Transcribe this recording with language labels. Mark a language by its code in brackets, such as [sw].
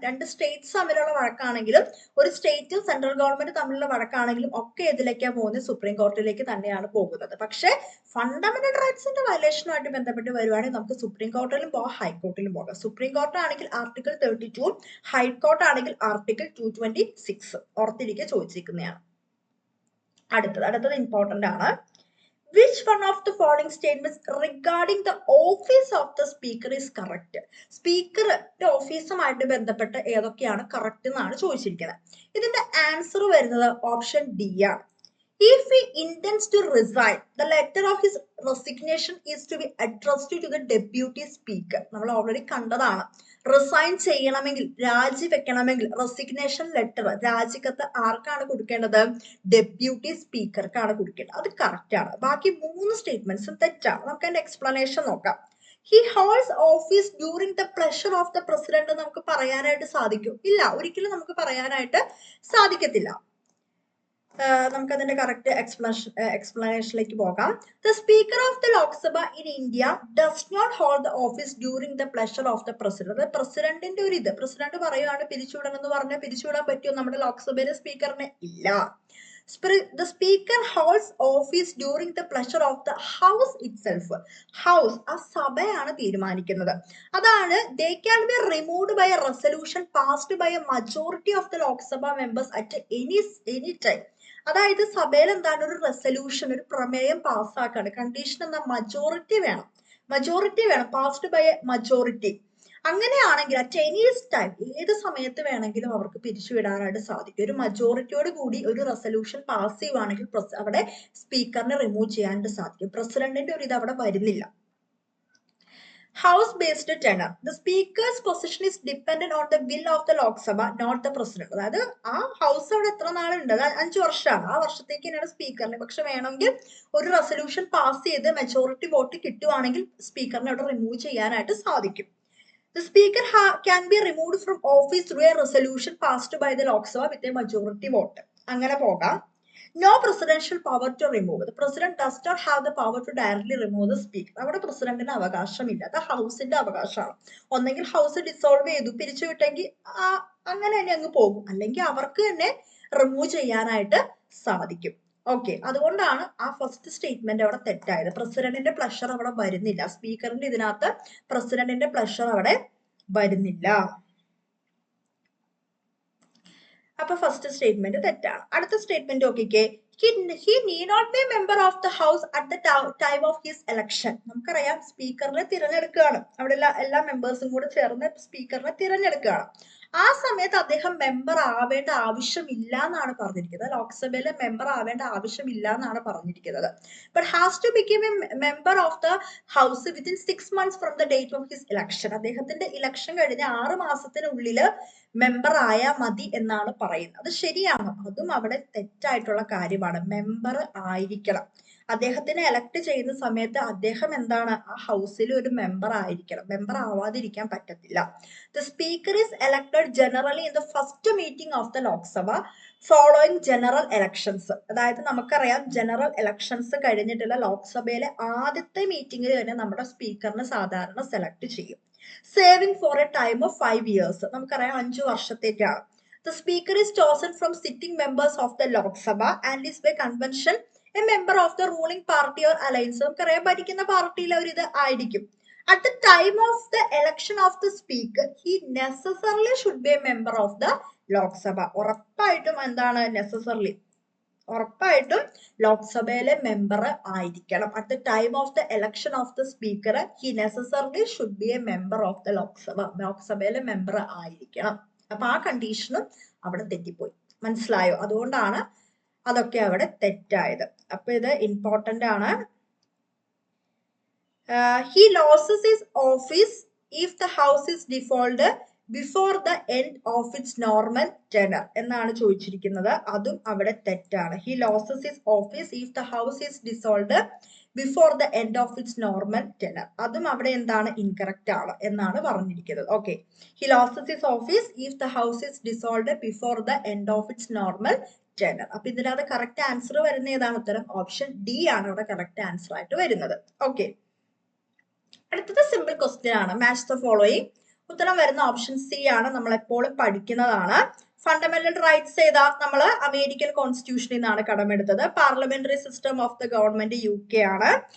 [ml] രണ്ട് സ്റ്റേറ്റ്സ് തമ്മിലുള്ള വഴക്കാണെങ്കിലും, ഒരു സ്റ്റേറ്റും സെൻട്രൽ ഗവൺമെന്റ് തമ്മിലുള്ള വഴക്കാണെങ്കിലും ഒക്കെ ഇതിലേക്കാണ് പോകുന്നത്, സുപ്രീം കോർട്ടിലേക്ക് തന്നെയാണ് പോകുന്നത്. പക്ഷെ ഫണ്ടമെന്റൽ റൈറ്റ്സിന്റെ വയലേഷനുമായിട്ട് ബന്ധപ്പെട്ട് വരുവാണെങ്കിൽ നമുക്ക് സുപ്രീം കോർട്ടിലും പോകാം, ഹൈക്കോർട്ടിലും പോകാം. സുപ്രീം കോർട്ട് ആണെങ്കിൽ ആർട്ടിക്കിൾ 32, ഹൈക്കോർട്ട് ആണെങ്കിൽ ആർട്ടിക്കിൾ 226. ഓർത്തിരിക്കുക, ചോദിച്ചിരിക്കുന്നതാണ്. അടുത്തത് ഇമ്പോർട്ടന്റ് ആണ്. [en] Which one of the following statements regarding the office of the speaker is correct? [ml] സ്പീക്കറുടെ ഓഫീസുമായിട്ട് ബന്ധപ്പെട്ട് ഏതൊക്കെയാണ് കറക്റ്റ് എന്നാണ് ചോദിച്ചിരിക്കുന്നത്. ഇതിന്റെ ആൻസർ വരുന്നത് ഓപ്ഷൻ ഡി ആണ്. [en] If he intends to resign, the letter of his resignation is to be addressed to the deputy speaker. [ml] നമ്മൾ already കണ്ടതാണ്. റിസൈൻ ചെയ്യണമെങ്കിൽ, രാജിവെക്കണമെങ്കിൽ റെസിഗ്നേഷൻ ലെറ്റർ, രാജിക്കത്ത് ആർക്കാണ് കൊടുക്കേണ്ടത്? ഡെപ്യൂട്ടി സ്പീക്കർക്കാണ് കൊടുക്കേണ്ടത്. അത് കറക്റ്റ് ആണ്. ബാക്കി 3 സ്റ്റേറ്റ്മെന്റ്സും തെറ്റാണ്. നമുക്ക് അതിന്റെ എക്സ്പ്ലനേഷൻ നോക്കാം. [en] he holds office during the pleasure of the president [ml] നമുക്ക് പറയാനായിട്ട് സാധിക്കും? ഇല്ല, ഒരിക്കലും നമുക്ക് പറയാനായിട്ട് സാധിക്കത്തില്ല. നമുക്ക് അതിന്റെ കറക്റ്റ് എക്സ്പ്ലനേഷനിലേക്ക് പോകാം. [en] The speaker of the Lok Sabha in India does not hold the office during the pleasure of the president. [ml] പ്രസിഡന്റിന്റെ ഒരു പ്രസിഡന്റ് പറയുകയാണ് പിരിച്ചുവിടണം എന്ന് പറഞ്ഞാൽ പിരിച്ചുവിടാൻ പറ്റുമോ നമ്മുടെ ലോക്സഭയിലെ സ്പീക്കറിനെ? ഇല്ല. [en] The speaker holds office during the pleasure of the house itself. [ml] House ആ സഭയാണ് തീരുമാനിക്കുന്നത്. [en] അതാണ് they can be removed by a resolution passed by a majority of the Lok Sabha members at any time. [ml] അതായത് സഭയിൽ എന്താണ് ഒരു resolution, ഒരു പ്രമേയം പാസ്സാക്കാണ്. കണ്ടീഷൻ എന്താ? മജോറിറ്റി വേണം, [en] Passed by a majority. [ml] അങ്ങനെയാണെങ്കിൽ [en] at any time, [ml] ഏത് സമയത്ത് വേണമെങ്കിലും അവർക്ക് പിരിച്ചുവിടാനായിട്ട് സാധിക്കും. ഒരു മജോറിറ്റിയോട് കൂടി ഒരു റെസൊല്യൂഷൻ പാസ് ചെയ്യുവാണെങ്കിൽ അവിടെ സ്പീക്കറിനെ റിമൂവ് ചെയ്യാനായിട്ട് സാധിക്കും. പ്രസിഡന്റിന്റെ ഒരു ഇത് അവിടെ വരുന്നില്ല. [en] House based tenure. The speaker's position is dependent on the will of the Lok Sabha, not the president. [ml] അതായത് ആ ഹൗസ് അവിടെ എത്ര നാളുണ്ട്? 5 വർഷമാണ്. ആ വർഷത്തേക്ക് തന്നെയാണ് സ്പീക്കറിനെ. പക്ഷെ വേണമെങ്കിൽ ഒരു റെസൊല്യൂഷൻ പാസ് ചെയ്ത് മെജോറിറ്റി വോട്ട് കിട്ടുവാണെങ്കിൽ സ്പീക്കറിനെ അവിടെ റിമൂവ് ചെയ്യാനായിട്ട് സാധിക്കും. [en] The speaker can be removed from office through a resolution passed by the Lok Sabha with a majority vote. [ml] അങ്ങനെ പോകാം. [en] No presidential power to remove. The president does not have the power to directly remove the speaker. [ml] അവിടെ പ്രസിഡന്റിന് അവകാശമില്ല. അത് ഹൗസിന്റെ അവകാശമാണ്. ഒന്നെങ്കിൽ house dissolve ചെയ്തു പിരിച്ചുവിട്ടെങ്കിൽ അങ്ങനെ തന്നെ അങ്ങ് പോകും, അല്ലെങ്കിൽ അവർക്ക് തന്നെ റിമൂവ് ചെയ്യാനായിട്ട് സാധിക്കും. ഓക്കെ, അതുകൊണ്ടാണ് ആ ഫസ്റ്റ് സ്റ്റേറ്റ്മെന്റ് അവിടെ തെറ്റായത്. പ്രസിഡന്റിന്റെ പ്ലഷർ അവിടെ വരുന്നില്ല. സ്പീക്കറിന്റെ ഇതിനകത്ത് പ്രസിഡന്റിന്റെ പ്ലഷർ അവിടെ വരുന്നില്ല. അപ്പൊ ഫസ്റ്റ് സ്റ്റേറ്റ്മെന്റ് തെറ്റാണ്. അടുത്ത സ്റ്റേറ്റ്മെന്റ് നോക്കിക്കേ. [en] He need not be a member of the house at the time of his election. [ml] നമുക്കറിയാം സ്പീക്കറിനെ തിരഞ്ഞെടുക്കുകയാണ്. അവിടെ എല്ലാ മെമ്പേഴ്സും കൂടെ ചേർന്ന് സ്പീക്കറിനെ തിരഞ്ഞെടുക്കുകയാണ്. ആ സമയത്ത് അദ്ദേഹം മെമ്പർ ആവേണ്ട ആവശ്യമില്ല എന്നാണ് പറഞ്ഞിരിക്കുന്നത്. ലോക്സഭയിലെ മെമ്പർ ആവേണ്ട ആവശ്യമില്ല എന്നാണ് പറഞ്ഞിരിക്കുന്നത്. [en] But has to become a member of the house within 6 months from the date of his election. [ml] അദ്ദേഹത്തിന്റെ ഇലക്ഷൻ കഴിഞ്ഞ 6 മാസത്തിനുള്ളില് മെമ്പർ ആയാൽ മതി എന്നാണ് പറയുന്നത്. അത് ശരിയാണ്, അതും അവിടെ തെറ്റായിട്ടുള്ള കാര്യമാണ്. മെമ്പർ ആയിരിക്കണം. അദ്ദേഹത്തിനെ എലക്ട് ചെയ്യുന്ന സമയത്ത് അദ്ദേഹം എന്താണ്? ആ ഹൗസിൽ ഒരു മെമ്പർ ആയിരിക്കണം. മെമ്പർ ആവാതിരിക്കാൻ പറ്റത്തില്ല. [en] The speaker is elected generally in the first meeting of the Lok Sabha following general elections. [ml] അതായത് നമുക്കറിയാം ജനറൽ ഇലക്ഷൻസ് കഴിഞ്ഞിട്ടുള്ള ലോക്സഭയിലെ ആദ്യത്തെ മീറ്റിംഗിൽ തന്നെ നമ്മുടെ സ്പീക്കറിനെ സാധാരണ സെലക്ട് ചെയ്യും. [en] Serving for a time of 5 years. [ml] നമുക്കറിയാം 5 വർഷത്തേക്കാണ്. [en] The speaker is chosen from sitting members of the Lok Sabha and is by convention a member of the ruling party or alliance. [ml] നമുക്കറിയാം ഭരിക്കുന്ന പാർട്ടിയിലെ ഒരു ഇത് ആയിരിക്കും. [en] At the time of the election of the speaker, he necessarily should be a member of the Lok Sabha. [ml] ഉറപ്പായിട്ടും എന്താണ്? Necessarily ഉറപ്പായിട്ടും ലോക്സഭയിലെ മെമ്പർ ആയിരിക്കണം. [en] At the time of the election of the speaker he necessarily should be a member of the Lok Sabha. [ml] ലോക്സഭയിലെ member ആയിരിക്കണം. അപ്പൊ ആ കണ്ടീഷനും അവിടെ തെറ്റിപ്പോയി. മനസ്സിലായോ? അതുകൊണ്ടാണ് അതൊക്കെ അവിടെ തെറ്റായത്. അപ്പൊ ഇത് ഇമ്പോർട്ടന്റ് ആണ്. [en] He loses his office if the house is defaulted before the end of its normal tenure [ml] എന്നാണ് ചോദിച്ചിരിക്കുന്നത്. അതും അവിടെ തെറ്റാണ്. [en] He loses his office if the house is dissolved before the end of its normal tenure. [ml] അതും അവിടെ എന്താണ്? Incorrect ആണ് എന്നാണ് പറഞ്ഞിരിക്കുന്നത്. [en] Okay, he loses his office if the house is dissolved before the end of its normal tenure. [ml] അപ്പൊ ഇതിനകത്ത് correct answer വരുന്ന ഏതാണ്? ഉത്തരം ഓപ്ഷൻ ഡി ആണ് ഇവിടെ കറക്റ്റ് ആൻസർ ആയിട്ട് വരുന്നത്. ഓക്കെ, അടുത്തത് സിമ്പിൾ ക്വസ്റ്റ്യൻ ആണ്. Match the following. ഉത്തരം വരുന്ന ഓപ്ഷൻ സി ആണ്. നമ്മൾ എപ്പോഴും പഠിക്കുന്നതാണ്. ഫണ്ടമെന്റൽ റൈറ്റ്സ് ഏതാ? നമ്മൾ അമേരിക്കൻ കോൺസ്റ്റിറ്റ്യൂഷനിൽ നിന്നാണ് കടമെടുത്തത്. Parliamentary system of the government UK ആണ്.